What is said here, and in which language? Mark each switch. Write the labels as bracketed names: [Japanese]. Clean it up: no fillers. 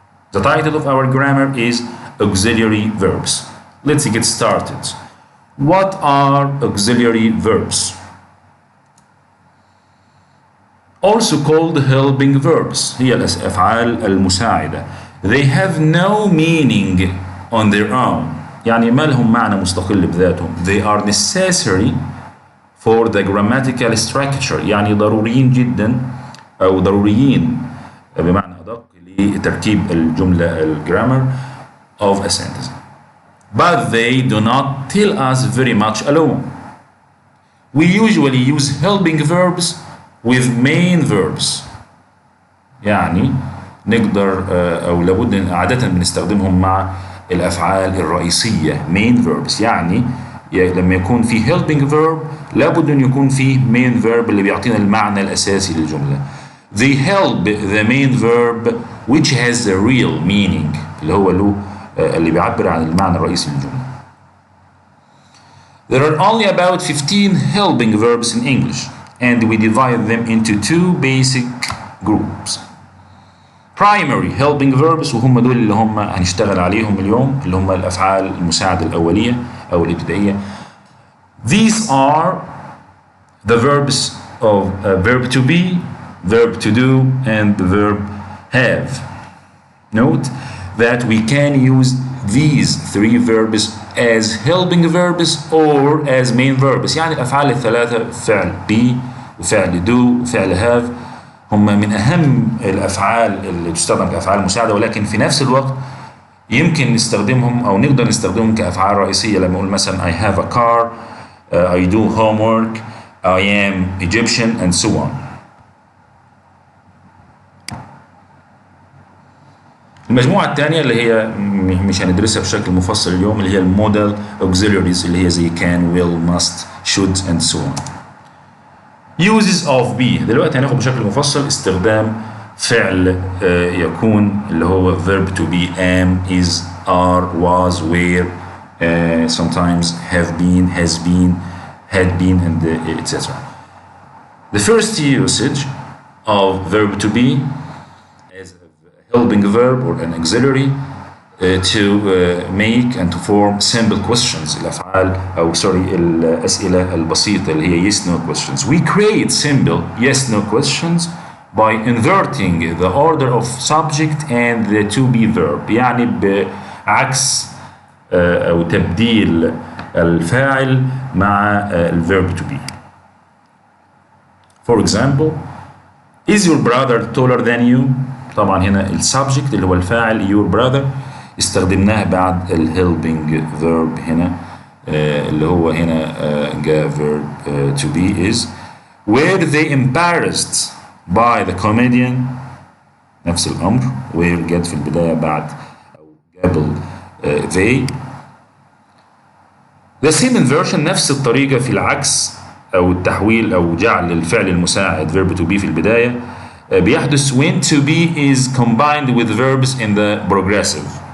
[English] The title of our grammar is auxiliary verbs. Let's get started. What are auxiliary verbs? Also called helping verbs. [Arabic] هي الأفعال المساعدة. [English] They have no meaning on their own. [Arabic] يعني ما لهم معنى مستقل بذاتهم. [English] They are necessary for the grammatical structure. [Arabic] يعني ضروريين جدا أو ضروريين بمعنى أدق لتركيب الجملة الجرامر [English] of a sentence. But they do not tell us very much alone. We usually use helping verbs with main verbs. [Arabic] يعني نقدر أو لابد عادة بنستخدمهم مع الأفعال الرئيسية main verbs. يعني لما يكون في helping verb لابد أن يكون فيه main verb اللي بيعطينا المعنى الأساسي للجملة. [English] They help the main verb which has a real meaning [Arabic] اللي هو له اللي بيعبر عن المعنى الرئيسي للجملة. [English] There are only about 15 helping verbs in English, and we divide them into two basic groups. Primary helping verbs, [Arabic] وهم دول اللي هم هنشتغل عليهم اليوم، اللي هم الأفعال المساعدة الأولية أو الابتدائية. [English] These are the verbs of verb to be, verb to do, and the verb have. Note that we can use these three verbs as helping verbs or as main verbs. [Arabic] يعني الأفعال الثلاثة فعل be وفعل do وفعل have هم من أهم الأفعال اللي تستخدم كأفعال مساعدة، ولكن في نفس الوقت يمكن نستخدمهم أو نقدر نستخدمهم كأفعال رئيسية. لما أقول مثلا [English] I have a car, I do homework, I am Egyptian, and so on. [Arabic] المجموعة الثانية اللي هي مش هندرسها بشكل مفصل اليوم، اللي هي المودال auxiliaries اللي هي زي [English] can, will, must, should, and so on. Uses of be. [Arabic] دلوقتي هناخد بشكل مفصل استخدام فعل يكون اللي هو verb to be [English] am, is, are, was, were, sometimes have been, has been, had been, and etc. The first usage of verb to be as a helping verb or an auxiliary to make and to form simple questions. [Arabic] الأفعال أو الأسئلة البسيطة اللي هي yes no questions. [English] We create simple yes no questions by inverting the order of subject and the to be verb. [Arabic] يعني بعكس أو تبديل الفاعل مع الverb to be. [English] For example, is your brother taller than you? [Arabic] طبعا هنا السبجكت اللي هو الفاعل your brother استخدمناه بعد helping verb هنا اللي هو هنا جاء verb to be is. [English] Were they embarrassed by the comedian؟ [Arabic] نفس الأمر were جت في البداية بعد أو قبل they. [English] The same inversion [Arabic] نفس الطريقة في العكس أو التحويل أو جعل الفعل المساعد [English] verb to be في البداية [Arabic] بيحدث [English] when to be is combined with verbs in the progressive.